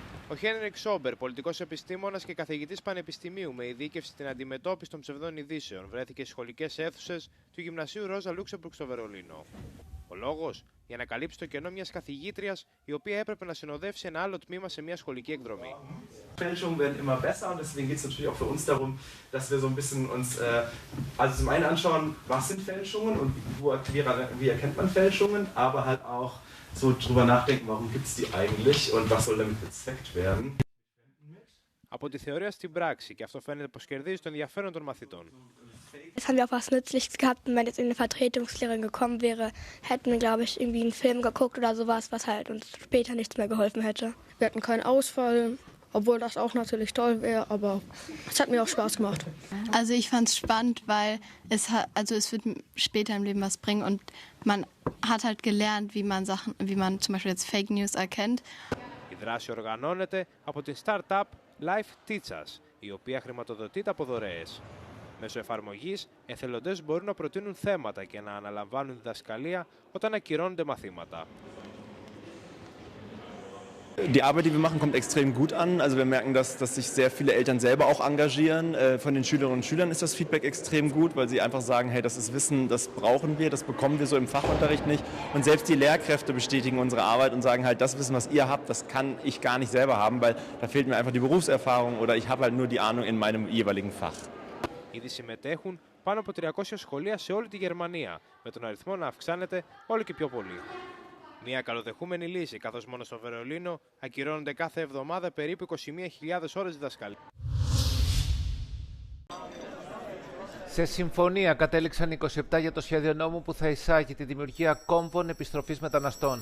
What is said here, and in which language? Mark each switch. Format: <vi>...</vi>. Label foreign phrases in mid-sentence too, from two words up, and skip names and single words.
<el>Ο Χένρικ Σόμπερ, πολιτικός επιστήμονας και καθηγητής πανεπιστημίου με ειδίκευση στην αντιμετώπιση των ψευδών ειδήσεων, βρέθηκε στις σχολικές αίθουσες του γυμνασίου Ρόζα Λούξεμπουργκ στο Βερολίνο. Ο λόγος? Για να καλύψει το κενό μιας καθηγήτριας, η οποία έπρεπε να συνοδεύσει ένα άλλο τμήμα σε μια σχολική εκδρομή.</el> <de>Fälschungen werden immer besser und deswegen geht es natürlich auch für uns darum, dass wir so ein bisschen uns also zum einen anschauen, was sind Fälschungen und wie erkennt man Fälschungen, aber halt auch so drüber nachdenken, warum gibt es die eigentlich und was soll damit bezweckt werden.</de> <el>Από τη θεωρία στην πράξη, και αυτό φαίνεται πως κερδίζει το ενδιαφέρον των μαθητών.</el> <de>Es haben wir auch was Nützliches gehabt, und wenn jetzt eine Vertretungslehrerin gekommen wäre, hätten wir, glaube ich, irgendwie einen Film geguckt oder sowas, was halt uns später nichts mehr geholfen hätte. Wir hatten keinen Ausfall, obwohl das auch natürlich toll wäre, aber es hat mir auch Spaß gemacht. Also ich fand es spannend, weil es wird später im Leben was bringen und man hat halt gelernt, wie man zum Beispiel jetzt</de> <en>Fake News</en> <de>erkennt.</de> <el>Η δράση οργανώνεται από την startup Life Teachers, η οποία χρηματοδοτείται από δωρεές. Μέσω εφαρμογής, εθελοντές μπορούν να προτείνουν θέματα και να αναλαμβάνουν διδασκαλία όταν ακυρώνονται μαθήματα.</el> <de>Die Arbeit, die wir machen, kommt extrem gut an. Also wir merken, dass sich sehr viele Eltern selber auch engagieren. Von den Schülerinnen und Schülern ist das Feedback extrem gut, weil sie einfach sagen, hey, das ist Wissen, das brauchen wir, das bekommen wir so im Fachunterricht nicht. Und selbst die Lehrkräfte bestätigen unsere Arbeit und sagen halt, das Wissen, was ihr habt, das kann ich gar nicht selber haben, weil da fehlt mir einfach die Berufserfahrung oder ich habe halt nur die Ahnung in meinem jeweiligen Fach.</de> <el>Ήδη συμμετέχουν πάνω από 300 σχολεία σε όλη τη Γερμανία, με τον αριθμό να αυξάνεται όλο και πιο πολύ. Μια καλοδεχούμενη λύση, καθώς μόνο στο Βερολίνο ακυρώνονται κάθε εβδομάδα περίπου 21.000 ώρες διδασκαλίας. Σε συμφωνία κατέληξαν 27 για το σχέδιο νόμου που θα εισάγει τη δημιουργία κόμβων επιστροφής μεταναστών.</el>